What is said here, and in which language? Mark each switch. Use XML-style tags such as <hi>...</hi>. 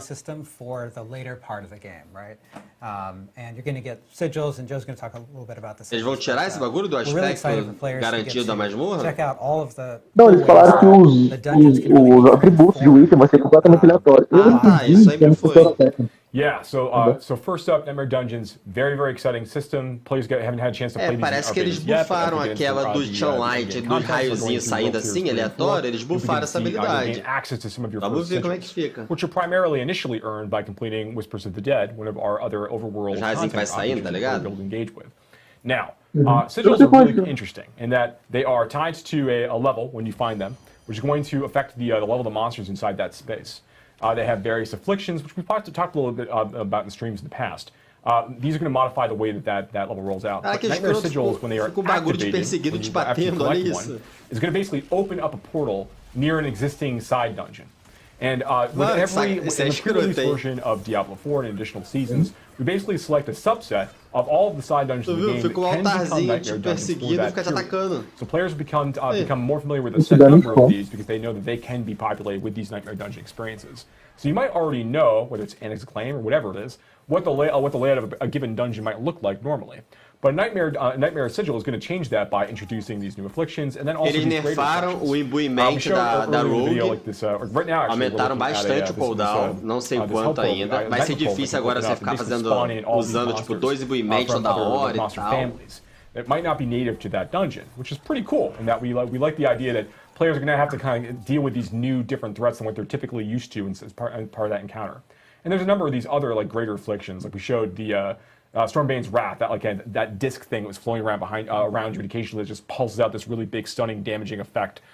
<en>System for the later part of the game, right? And you're going to get sigils, and Joe's going to talk a little bit about this.</en> <pt>Eles vão tirar esse bagulho do aspecto garantido da masmorra? Não, eles falaram que os atributos de item vai ser completamente aleatório. Isso aí me foi.</pt> <en>Yeah, so first up, Nightmare Dungeons, very, very exciting system. Players haven't had a chance to play these</en> <pt>parece que eles bufaram aquela do Chunlight, dos raiozinhos saindo assim, aleatório, eles bufaram essa habilidade. Vamos ver como é que fica.</pt> <en>Which are primarily initially earned by completing Whispers of the Dead, one of our other overworld content</en> <pt>saindo, tá ligado?</pt> <en>Able to engage with. Now, sigils are really interesting in that they are tied to a level when you find them, which is going to affect the level of the monsters inside that space. They have various afflictions, which we've talked a little bit about in the streams in the past. These are going to modify the way that level rolls out. But Nightmare Sigils, when they are activated, after you collect one, is going to basically open up a portal near an existing side dungeon. And with in the pre-release version of Diablo 4 and additional seasons, we basically select a subset of all of the side dungeons in the game that can become Nightmare Dungeons for that period. So players become more familiar with a set number of these because they know that they can be populated with these Nightmare Dungeon experiences. So you might already know, whether it's Annex Acclaim or whatever it is, what the layout of a given dungeon might look like normally. But Nightmare Sigil is going to change that by introducing these new afflictions and then also</en> <pt>Eles nerfaram o imbuimento da Rogue, aumentaram bastante o cooldown, não sei quanto ainda. Vai ser difícil agora você ficar usando tipo 2 imbuimentos da hora e tal.</pt> <en>It might not be native to that dungeon, which is pretty cool in that we like the idea that players are going to have to kind of deal with these new different threats than what they're typically used to as part of that encounter. And there's a number of these other like greater afflictions, like we showed the Stormbane's Wrath, that disc thing that was floating around around you, and occasionally it just pulses out this really big, stunning, damaging effect.</en>